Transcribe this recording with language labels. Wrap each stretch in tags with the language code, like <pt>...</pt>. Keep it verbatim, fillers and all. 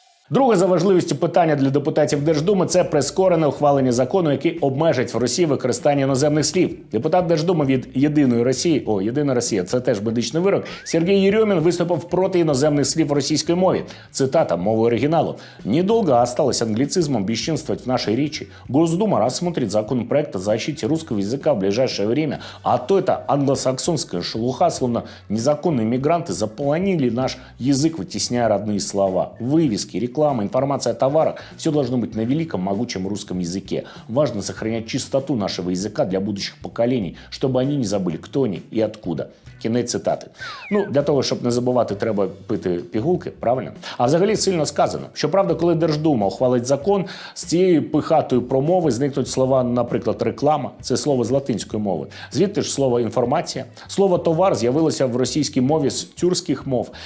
<uk>Друге за важливістю питання для депутатів Держдуми – це прискорене ухвалення закону, який обмежить в Росії використання іноземних слів. Депутат Держдуми від «Єдиної Росії», о, «Єдина Росія» – це теж медичний вирок, Сергій Єрьомін виступив проти іноземних слів в російській мові. Цитата, мова оригіналу.</uk> <ru>«Недолго осталось англицизмом бесчинствовать в нашей речи. Госдума рассмотрит законопроект о защите русского языка в ближайшее время. А то это англосаксонская шелуха, словно незаконные мигранты заполонили наш язык, вытесняя родные слова, вывески, реклама. Реклама, информация о товарах – все должно быть на великом, могучем русском языке. Важно сохранять чистоту нашего языка для будущих поколений, чтобы они не забыли, кто они и откуда».</ru> <uk>Кінець цитати. Ну, для того, щоб не забувати, треба пити пігулки, правильно? А взагалі сильно сказано. Щоправда, коли Держдума ухвалить закон, з цієї пихатої промови зникнуть слова, наприклад, реклама – це слово з латинської мови. Звідти ж слово інформація. Слово товар з'явилося в російській мові з тюркських мов.</uk>